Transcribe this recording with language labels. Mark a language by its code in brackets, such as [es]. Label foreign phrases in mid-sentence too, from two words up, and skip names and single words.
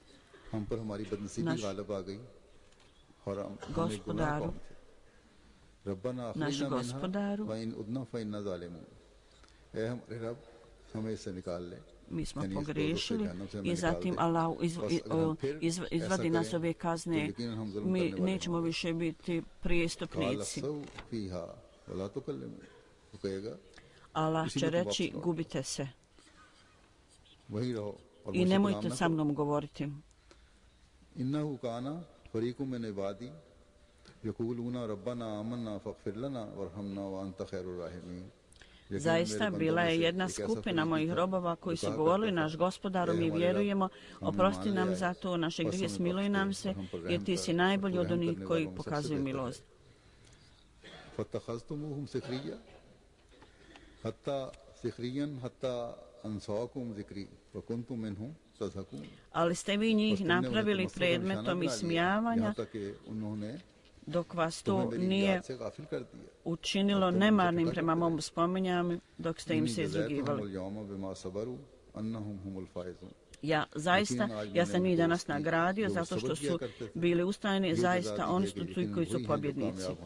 [bs] naš gospodaru, mi smo pogriješili i zatim Allah izvadi nas ove kazne, mi nećemo više biti prijestupnici. Allah će reći, gubite se i nemojte sa mnom govoriti. [ar] إنه كان فريق من عبادي يقولون ربنا آمنا فاغفر لنا وارحمنا وأنت خير الراحمين. [bs] Zaista bila je jedna skupina mojih robova koji su govorili, naš gospodaru, mi vjerujemo, oprosti nam za to, naše grijehe smiluj nam se, jer ti si najbolji od onih koji pokazuju milost. [ar] فاتخذتموهم سخريا حتى أنسوكم ذكري وكنتم منهم [bs] ali ste vi njih napravili predmetom ismijavanja dok vas to nije učinilo nemarnim prema mom spominjanju dok ste im se izrugivali. Ja sam njih danas nagradio zato što su bili ustrajni, zaista oni su ti koji su pobjednici.